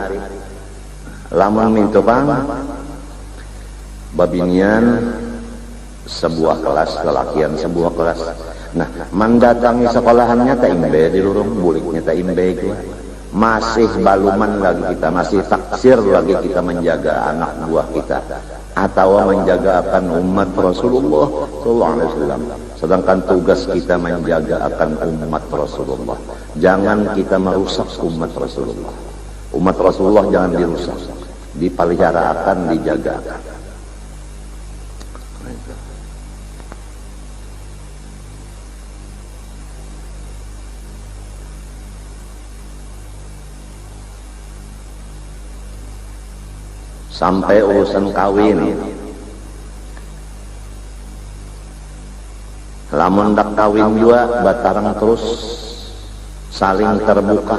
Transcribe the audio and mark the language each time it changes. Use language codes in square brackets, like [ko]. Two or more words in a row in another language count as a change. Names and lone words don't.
[bjn] Lamun mintu bang, babinian sebuah kelas, lalakian sebuah kelas. Nah mendatangi sekolahannya tak imbe di lurung, buliknya tak imbe itu. [id] Masih baluman lagi kita, masih taksir lagi kita menjaga anak buah kita atau menjaga akan umat Rasulullah SAW. Sedangkan tugas kita menjaga akan umat Rasulullah. Jangan kita merusak umat Rasulullah. Umat Rasulullah jangan dirusak, dipelihara akan, dijaga akan. [bjn] Sampai urusan kawin, lamun dak kawin juga batarang terus saling terbuka.